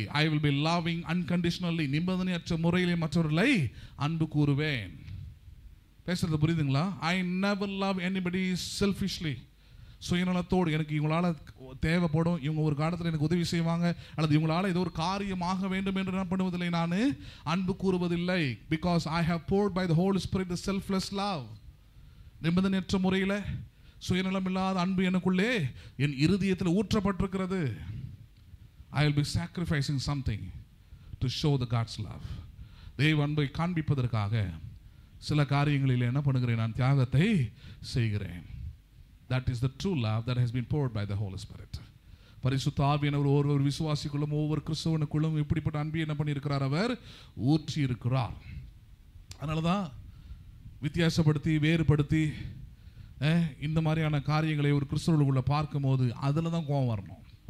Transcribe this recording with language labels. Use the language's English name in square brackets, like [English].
[English] I will be loving unconditionally. [Tamil] நிபந்தனையற்ற முறையிலே மற்றவர்களை அன்பு கூறுவேன். பேசுறது புரியுதுங்களா? [English] I never love anybody selfishly. [Tamil] சுயநலத்தோடு எனக்கு இவங்களால தேவைப்படும், இவங்க ஒரு காலத்தில் எனக்கு உதவி செய்வாங்க, அல்லது இவங்களால ஏதோ ஒரு காரியமாக வேண்டும் என்று என்ன பண்ணுவதில்லை, நான் அன்பு கூறுவதில்லை. [English] Because I have poured by the Holy Spirit the selfless love. [Tamil] நிபந்தனையற்ற முறையில் சுயநலம் இல்லாத அன்பு எனக்குள்ளே என் இருதயத்தில் ஊற்றப்பட்டிருக்கிறது. [English] I will be sacrificing something to show the God's love. [Tamil] தேவ அன்பை காண்பிப்பதற்காக சில காரியங்களில் என்ன பண்ணுகிறேன், நான் தியாகத்தை செய்கிறேன். [English] That is the true love that has been poured by the Holy Spirit. [Tamil] பரிசுத்த ஆவியானவர் ஒவ்வொரு விசுவாசிக்குள்ளும் ஒவ்வொரு கிறிஸ்தவனுக்குள்ளும் இப்படிப்பட்ட அன்பை என்ன பண்ணியிருக்கிறார், அவர் ஊற்றி இருக்கிறார். அதனால தான் வித்தியாசப்படுத்தி வேறுபடுத்தி இந்த மாதிரியான காரியங்களை ஒரு கிறிஸ்தவர்களுக்குள்ள பார்க்கும்போது அதில் தான் கோபம் வரணும்.